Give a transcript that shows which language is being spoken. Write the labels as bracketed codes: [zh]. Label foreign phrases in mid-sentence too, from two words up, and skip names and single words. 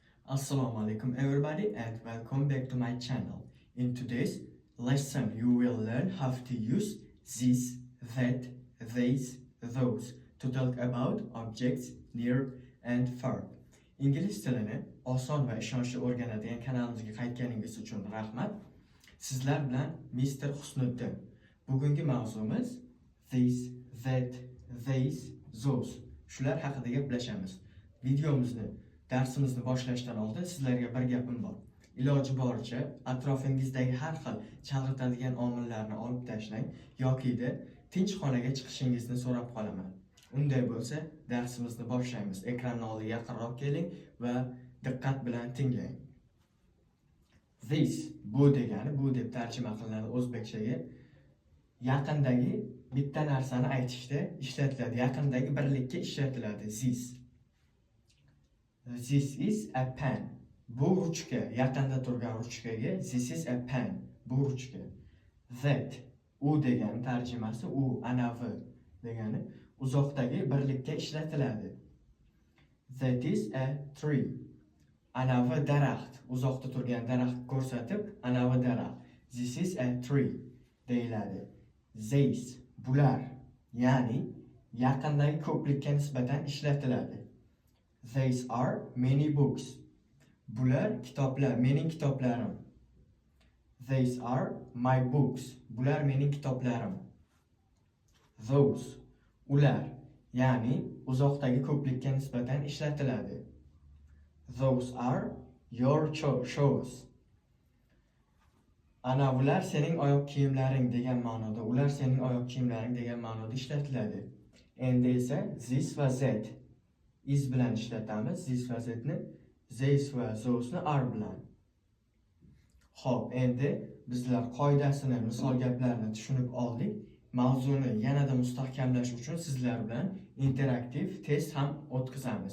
[ar] Assalamu alaikum [en] everybody and welcome back to my channel. In today's lesson you will learn how to use this, that, these, those to talk about objects near and far. [uz] İngliz tilini oson va ishonchli o'rganadigan kanalimizga qaytganingiz uchun rahmat. Sizlar bilan Mr. Husniddin. Bugungi mavzumiz [en] this, that, these, those. [uz] Shular haqida gaplashamiz. Videomizni darsimizni boshlashdan oldin sizlarga bir gapim bor. Iloji boricha atrofingizdagi har xil chalg'itadigan omillarni olib tashlang yoki tinch xonaga chiqishingizni so'rab qolaman. Unday bo'lsa, darsimizni boshlaymiz. Ekranni oldiga yaqinroq keling va diqqat bilan tinglang. This bu degani, bu deb tarjima qilinadi o'zbekchaga. Yaqindagi bitta narsani aytishda ishlatiladi. Yaqindagi birlikka ishlatiladi [en] this. This is a pen. [uz] Bu ruchka, yaqinda turgan ruchkaga [en] this is a pen. [uz] Bu ruchka. That u degani tarjimasi u, anavi degani uzoqdagi birlikka ishlatiladi. [en] That is a tree. [uz] Anavi daraxt, uzoqda turgan daraxt ko'rsatib, anavi daraxt. [en] This is a tree [uz] deyiladi. These bular, ya'ni yaqindagi ko'plikka nisbatan ishlatiladi. [en] These are many books. [uz] Bular kitoblar, mening kitoblarim. [en] These are my books. [uz] Bular mening kitoblarim. Those ular, ya'ni uzoqdagi ko'plikka nisbatan ishlatiladi. [en] Those are your shoes. [uz] Ana ular sening oyoq kiyimlaring degan ma'noda, ular sening oyoq kiyimlaring degan ma'noda ishlatiladi. Endi esa this va [en] that is [uz] bilan ishlatamiz. This va thatni these va those'ni are bilan. Xo'p, endi bizlar qoidasini, misol gaplarni tushunib oldik. Mavzuni yanada mustahkamlash uchun sizlar bilan interaktiv test ham o'tkazamiz.